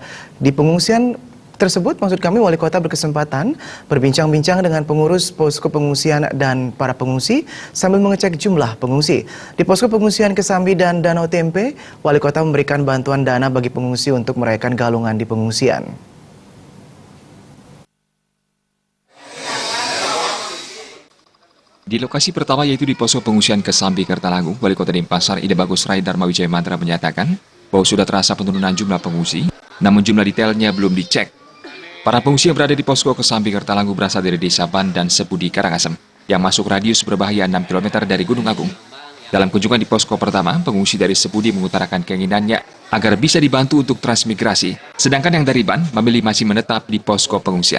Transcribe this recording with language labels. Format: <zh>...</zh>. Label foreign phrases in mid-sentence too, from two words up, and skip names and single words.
<id>Di pengungsian tersebut, maksud kami, Wali Kota berkesempatan berbincang-bincang dengan pengurus posko pengungsian dan para pengungsi sambil mengecek jumlah pengungsi. Di posko pengungsian Kesambi dan Danau Tempe, Wali Kota memberikan bantuan dana bagi pengungsi untuk merayakan galungan di pengungsian. Di lokasi pertama, yaitu di posko pengungsian Kesambi Kertalangu, Wali Kota Denpasar Ida Bagus Rai Dharma Wijaya Mantra menyatakan bahwa sudah terasa penurunan jumlah pengungsi, namun jumlah detailnya belum dicek. Para pengungsi yang berada di posko Kesambi Kertalangu berasal dari Desa Ban dan Sepudi Karangasem, yang masuk radius berbahaya 6 km dari Gunung Agung. Dalam kunjungan di posko pertama, pengungsi dari Sepudi mengutarakan keinginannya agar bisa dibantu untuk transmigrasi, sedangkan yang dari Ban memilih masih menetap di posko pengungsian.</id>